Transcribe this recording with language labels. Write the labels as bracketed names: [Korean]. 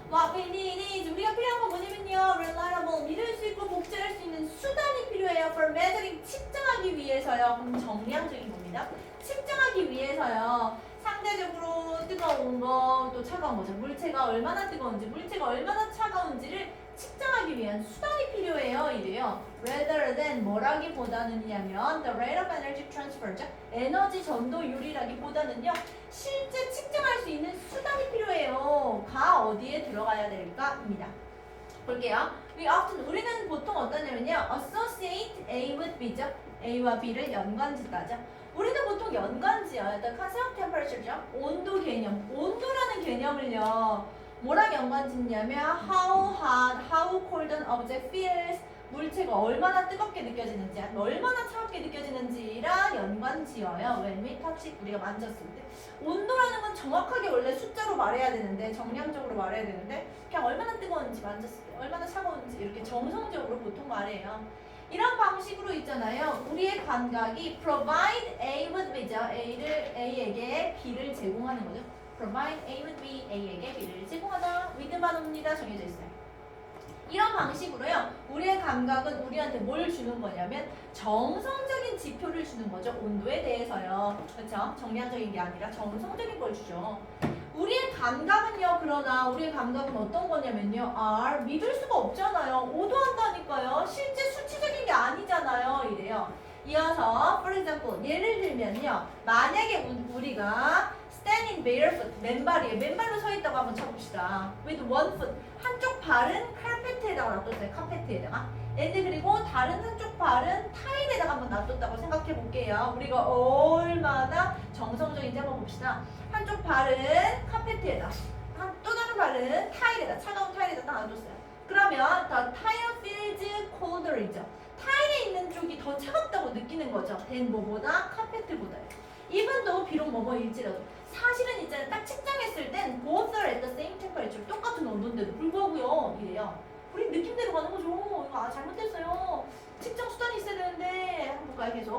[English] What we need is [Korean] 우리가 필요한 건 뭐냐면요. reliable, 믿을 수 있고 복제할 수 있는 수단이 필요해요. [English] For measuring, [Korean] 측정하기 위해서요. 그럼 정량적인 겁니다. 측정하기 위해서요. 상대적으로 뜨거운 거, 또 차가운 거죠. 물체가 얼마나 뜨거운지, 물체가 얼마나 차가운지를 측정하기 위한 수단이 필요해요. 이래요. [English] Rather than [Korean] 뭐라기보다는냐면 [English] the rate of energy transfer [Korean] 죠. 에너지 전도율이라기보다는요. 실제 측정할 수 있는 수단이 필요해요. 가 어디에 들어가야 될까?입니다. 볼게요. 우리는 보통 어떠냐면요. [English] associate A with B [Korean] 죠. A와 B를 연관짓다죠. 우리는 보통 연관지어요. [English] The concept temperature [Korean] 죠. 온도 개념. 온도라는 개념을요. 뭐랑 연관짓냐면 [English] how hot, how cold an object feels. [Korean] 물체가 얼마나 뜨겁게 느껴지는지, 얼마나 차갑게 느껴지는지랑 연관지어요. [English] When we touch it, [Korean] 우리가 만졌을 때. 온도라는 건 정확하게 원래 숫자로 말해야 되는데, 정량적으로 말해야 되는데, 그냥 얼마나 뜨거운지 만졌을 때, 얼마나 차가운지 이렇게 정성적으로 보통 말해요. 이런 방식으로 있잖아요. 우리의 감각이 [English] provide A with B [Korean] 죠. A에게 B를 제공하는 거죠. [English] provide A with B, [Korean] A에게 B를 제공하다. with만 옵니다. 정해져 있어요. 이런 방식으로요. 우리의 감각은 우리한테 뭘 주는 거냐면 정성적인 지표를 주는 거죠. 온도에 대해서요. 그렇죠? 정량적인 게 아니라 정성적인 걸 주죠. 우리의 감각은요. 그러나 우리의 감각은 어떤 거냐면요. 믿을 수가 없잖아요. 오도한다니까요. 실제 수치적인 게 아니잖아요. 이래요. 이어서 for example 예를 들면요. 만약에 우리가 [English] standing barefoot [Korean] 맨발이에요. 맨발로 서 있다고 한번 쳐봅시다. [English] with one foot [Korean] 한쪽 발은 카페트에다가 놔뒀어요. 카페트에다가. and 그리고 다른 한쪽 발은 타일에다가 한번 놔뒀다고 생각해 볼게요. 우리가 얼마나 정성적인지 한번 봅시다. 한쪽 발은 카페트에다, 또 다른 발은 타일에다, 차가운 타일에다 딱 놔뒀어요. 그러면 [English] the tile feels colder이죠. [Korean] 타일에 있는 쪽이 더 차갑다고 느끼는 거죠. than 뭐보다? 카페트보다요. 이분도 비록 뭐뭐일지라도 사실은 있잖아요. 딱 측정했을 땐 [English] both are at the same temperature [Korean] 똑같은 온도인데도 불구하고요. 이래요. 우리 느낌대로 가는 거죠. 이거 잘못됐어요. 측정 수단이 있어야 되는데 한번 볼까요?